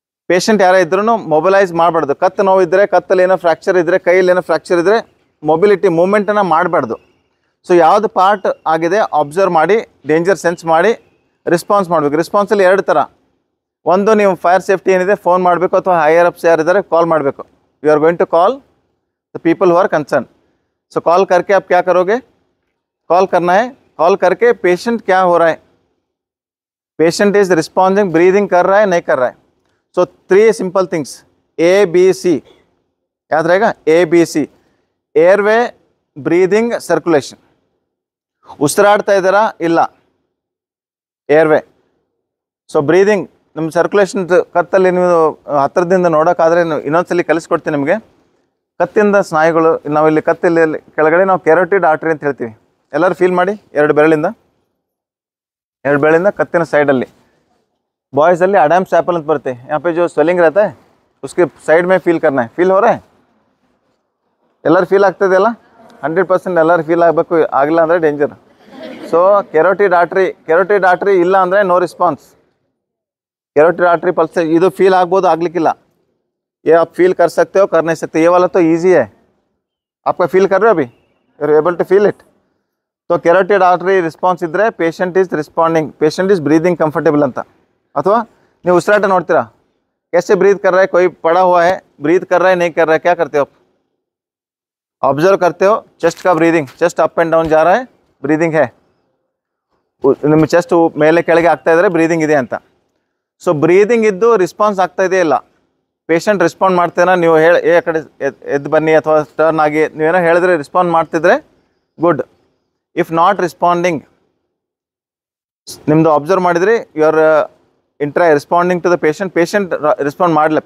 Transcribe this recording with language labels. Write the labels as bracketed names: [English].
[Kannada] Patient ಯಾರೇ ಇದ್ರೂ mobilise ಮಾಡಬಾರ್ದು. ಕತ್ತು ನೋವು ಇದ್ದರೆ, ಕತ್ತಲ್ಲಿ ಏನೋ ಫ್ರ್ಯಾಕ್ಚರ್ ಇದ್ದರೆ, ಕೈಯಲ್ಲಿ ಏನೋ ಫ್ರ್ಯಾಕ್ಚರ್ ಇದ್ದರೆ ಮೊಬಿಲಿಟಿ ಮೂಮೆಂಟನ್ನು ಮಾಡಬಾರ್ದು. ಸೊ ಯಾವುದು ಪಾರ್ಟ್ ಆಗಿದೆ ಅಬ್ಸರ್ವ್ ಮಾಡಿ, ಡೇಂಜರ್ ಸೆನ್ಸ್ ಮಾಡಿ ರಿಸ್ಪಾನ್ಸ್ ಮಾಡಬೇಕು. ರಿಸ್ಪಾನ್ಸಲ್ಲಿ ಎರಡು ಥರ. ಒಂದು, ನೀವು ಫೈರ್ ಸೇಫ್ಟಿ ಏನಿದೆ ಫೋನ್ ಮಾಡಬೇಕು, ಅಥವಾ ಹೈಯರ್ ಅಪ್ಸ್ ಯಾರಿದ್ದಾರೆ ಕಾಲ್ ಮಾಡಬೇಕು. [English] You are going to call the people who are concern. [Hindi] So call करके आप क्या करोगे? कॉल करना है. कॉल करके पेशेंट क्या हो रहा है, पेशेंट इज रिस्पॉन्डिंग, ब्रीदिंग कर रहा है नहीं कर रहा है. सो 3 सिंपल थिंग्स ABC याद रहेगा. [English] ABC airway, breathing, circulation. [Kannada] ಉಸಿರಾಡ್ತಾ ಇದ್ದಾರಾ ಇಲ್ಲ, ಏರ್ವೇ. ಸೊ ಬ್ರೀದಿಂಗ್ ನಮ್ಮ ಸರ್ಕ್ಯುಲೇಷನ್ ಕತ್ತಲ್ಲಿ ನೀವು ಹತ್ತಿರದಿಂದ ನೋಡೋಕ್ಕಾದ್ರೆ ಇನ್ನೊಂದ್ಸಲಿ ಕಲಿಸ್ಕೊಡ್ತೀನಿ ನಿಮಗೆ. ಕತ್ತಿಂದ ಸ್ನಾಯುಗಳು, ನಾವಿಲ್ಲಿ ಕತ್ತಲ್ಲಿ ಕೆಳಗಡೆ ನಾವು ಕೆರೋಟಿಡ್ ಆರ್ಟರಿ ಅಂತ ಹೇಳ್ತೀವಿ. ಎಲ್ಲರೂ ಫೀಲ್ ಮಾಡಿ, 2 ಬೆರಳಿಂದ ಕತ್ತಿನ ಸೈಡಲ್ಲಿ. बॉयज़ಲ್ಲಿ अडैम्स एप्पल ಅಂತ ಬರುತ್ತೆ. [Hindi] यहाँ पे जो स्वेलिंग रहता है उसके साइड में फील करना है. फील हो रहा है? [Kannada] ಎಲ್ಲರೂ ಫೀಲ್ ಆಗ್ತದೆಯಲ್ಲ? 100% ಎಲ್ಲರೂ ಫೀಲ್ ಆಗಬೇಕು. ಆಗಿಲ್ಲ ಅಂದರೆ ಡೇಂಜರ್. ಸೊ ಕೆರೋಟಿಡ್ ಆರ್ಟ್ರಿ ಇಲ್ಲ ಅಂದರೆ ನೋ ರಿಸ್ಪಾನ್ಸ್. ಕೆರೋಟಿಡ್ आर्टरी पल्स ಇದು ಫೀಲ್ ಆಗ್ಬೋದು, ಆಗಲಿಕ್ಕಿಲ್ಲ. [Hindi] ये आप फील कर सकते हो, कर नहीं सकते. ये वाला तो ईजी है. आपका फील कर रहे हो अभी? [English] You are able to feel it. [Kannada] तो ಕೆರೋಟಿಡ್ ಆರ್ಟ್ರಿ ರಿಸ್ಪಾನ್ಸ್ ಇದ್ದರೆ patient is ರಿಸ್ಪಾಂಡಿಂಗ್, patient is breathing ಕಂಫर्टेबल ಅಂತ. ಅಥವಾ ನೀವು ಉಸಿರಾಟ ನೋಡ್ತೀರಾ, [Hindi] कैसे ब्रीथ कर रहा है, कोई पड़ा हुआ है, ब्रीथ कर रहा है नहीं कर रहा है, क्या करते हो आप? ऑब्जर्व करते हो चेस्ट का breathing. Chest up and down जा रहा है, ब्रीदिंग है. [Kannada] ನಿಮ್ಮ ಚೆಸ್ಟ್ ಮೇಲೆ ಕೆಳಗೆ ಆಗ್ತಾ ಇದ್ದರೆ ಬ್ರೀದಿಂಗ್ ಇದೆ ಅಂತ. ಸೊ ಬ್ರೀದಿಂಗ್ ಇದ್ದು ರೆಸ್ಪಾನ್ಸ್ ಆಗ್ತಾ ಇದೆ ಇಲ್ಲ, ಪೇಷಂಟ್ ರೆಸ್ಪಾಂಡ್ ಮಾಡ್ತೇನೆ, ನೀವು ಆ ಕಡೆ ಎದ್ದು ಬನ್ನಿ ಅಥವಾ ಟರ್ನ್ ಆಗಿ ನೀವೇನೋ ಹೇಳಿದ್ರೆ ರೆಸ್ಪಾಂಡ್ ಮಾಡ್ತಿದ್ರೆ ಗುಡ್. [English] if not responding, [Kannada] ನಿಮ್ಮದು ಅಬ್ಸರ್ವ್ ಮಾಡಿದ್ರಿ, [English] you are responding to the patient [Kannada] respond ಮಾಡಲಿಲ್ಲ.